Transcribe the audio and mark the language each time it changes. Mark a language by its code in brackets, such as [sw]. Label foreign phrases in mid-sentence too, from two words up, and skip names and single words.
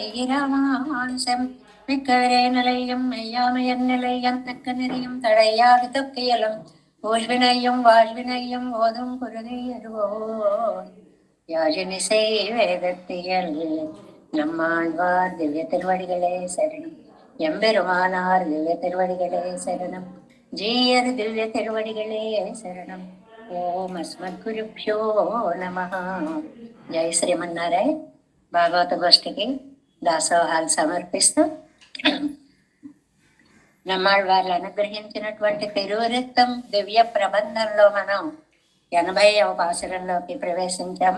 [ta] இராமானுசம் மிக்கவரே நிலையும் மெய்யாமையன் நிலையம் தக்க நெறியும் தடையாது தொக்கியலும் ஊழ்வினையும் வாழ்வினையும் ஓதும் குருதி அருவோன் யாழினிசை வேதத்தியல் நம்மாழ்வார் திவ்ய திருவடிகளே சரணம் எம்பெருமானார் திவ்ய திருவடிகளே சரணம் ஜீயர் திவ்ய திருவடிகளே శరణం [sa] ॐ अस्मद्गुरुभ्यो नमः. [te] జై శ్రీమన్నారాయణ. భాగవత గోష్ఠికి దాసోహాలు సమర్పిస్తూ నమ్మాళ్ళవార్లు అనుగ్రహించినటువంటి తిరువృత్తం దివ్య ప్రబంధంలో మనం 80వ పాసురంలోకి ప్రవేశించాము.